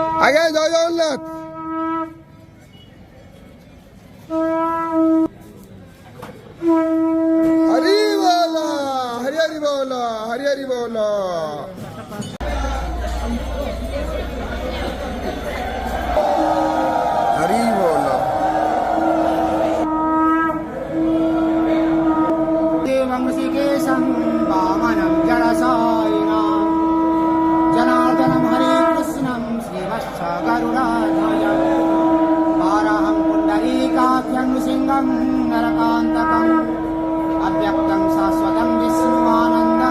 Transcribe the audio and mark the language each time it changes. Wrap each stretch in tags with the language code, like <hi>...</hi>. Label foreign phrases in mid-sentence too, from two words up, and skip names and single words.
<bn>আগে জয় জগন্নাথ। হরি বল, হরি হরি বল, হরি হরি বল। হরি বল।</bn> <sa>देवं ऋषिकेशं वामनं जलसायिनां जनार्दनं हरे कृष्णं श्रीवत्स गरुडाध्वजं वाराहं पुण्डरीकाख्यं नृसिंहं नरकान्तकम् अव्यक्तं शाश्वतं विष्णुमानन्दं</sa>